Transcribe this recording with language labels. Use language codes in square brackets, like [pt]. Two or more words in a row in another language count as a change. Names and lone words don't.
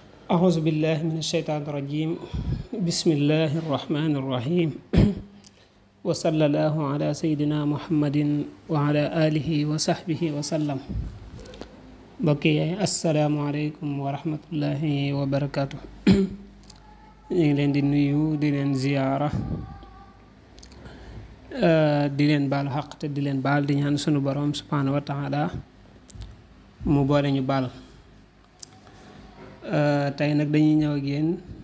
[ar] أعوذ بالله من الشيطان الرجيم بسم الله الرحمن الرحيم وصلى الله على سيدنا محمد وعلى آله وصحبه وسلم بقي السلام عليكم ورحمة الله وبركاته [wo] ñu ngi leen di nuyu di leen ziyaara di leen baal xaq te di leen baal di ñaan sunu borom [ar] سبحانه وتعالى [wo] mu boole ñu baal tey nag dañuy ñëw ak yéen